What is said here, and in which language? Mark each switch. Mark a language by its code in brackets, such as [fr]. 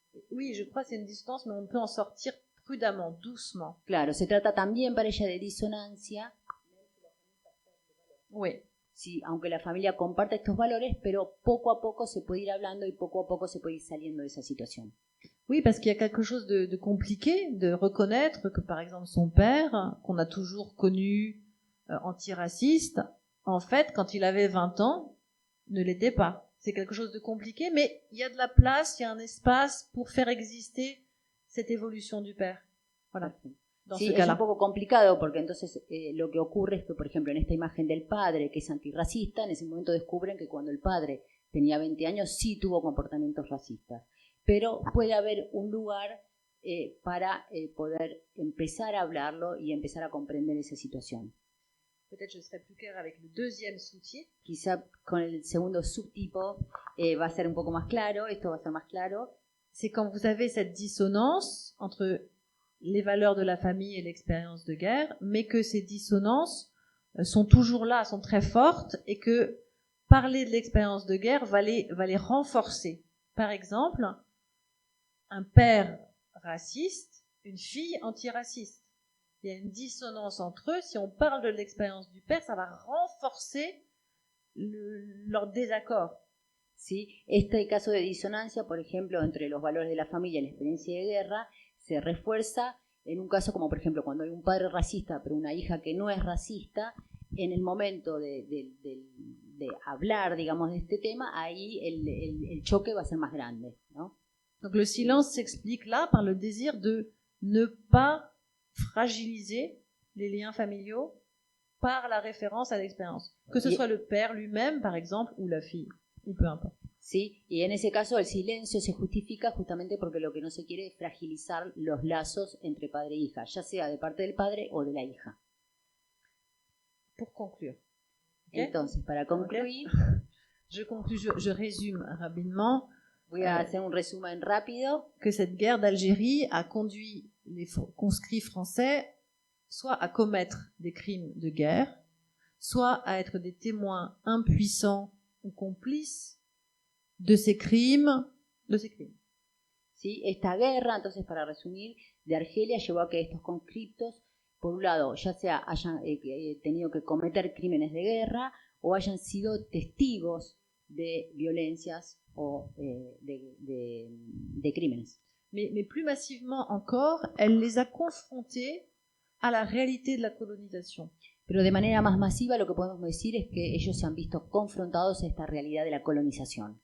[fr] Oui, je crois que c'est une distance, mais on peut en sortir prudemment, doucement. [es] Claro, se trata también para ella de disonancia. [fr] Oui. [es] Sí, aunque la familia comparte estos valores, pero poco a poco se puede ir hablando y poco a poco se puede ir saliendo de esa situación. [fr] Oui, parce qu'il y a quelque chose de compliqué de reconnaître que, par exemple, son père, qu'on a toujours connu antiraciste, en fait, quand il avait 20 ans, ne l'était pas. C'est quelque chose de compliqué, mais il y a de la place, il y a un espace pour faire exister cette évolution du père. Voilà. Dans [es] sí, [fr] ce [es] es [fr] cas-là. [es] un poco complicado porque entonces lo que ocurre es que, por ejemplo, en esta imagen del padre que es antirracista, en ese momento descubren que cuando el padre tenía 20 años sí tuvo comportamientos racistas. Pero puede haber un lugar para poder empezar a hablarlo y empezar a comprender esa situación. [fr] Peut-être je serai plus claire avec le deuxième sous-type. [es] Quizá con el segundo subtipo va a ser un poco más claro, esto va a ser más claro. [fr] C'est quand vous avez cette dissonance entre les valeurs de la famille et l'expérience de guerre, mais que ces dissonances sont toujours là, sont très fortes, et que parler de l'expérience de guerre va les renforcer. Par exemple, un père raciste, une fille antiraciste. Il y a une dissonance entre eux. Si on parle de l'expérience du père, ça va renforcer leur désaccord. [es] ¿Sí? Este caso de disonancia, por ejemplo, entre los valores de la familia y la experiencia de guerra, se refuerza en un caso como, por ejemplo, cuando hay un padre racista pero una hija que no es racista, en el momento de hablar, digamos, de este tema, ahí el choque va a ser más grande, ¿no? [fr] Donc le silence s'explique là par le désir de ne pas fragiliser les liens familiaux par la référence à l'expérience. Que ce soit le père lui-même, par exemple, ou la fille, ou peu importe. [es] Sí, y en ese caso el silencio se justifica justamente porque lo que no se quiere es fragilizar los lazos entre padre e hija, ya sea de parte del padre o de la hija. [fr] Pour conclure. Okay? [es] Entonces, para concluir, [fr] je conclue, je résume rapidement. [es] Voy a hacer un resumen rápido. [fr] Que cette guerre d'Algérie a conduit les conscrits français soit à commettre des crimes de guerre, soit à être des témoins impuissants ou complices de ces crimes. [es] ¿Sí? Esta guerra, entonces, para resumir, de Argelia llevó a que estos conscriptos, por un lado, ya sea hayan tenido que cometer crímenes de guerra o hayan sido testigos de violencias o de crímenes. [fr] Mais plus massivement encore, elle les a confrontés à la réalité de la colonisation. [es] Pero de manera más masiva lo que podemos decir es que ellos se han visto confrontados a esta realidad de la colonización.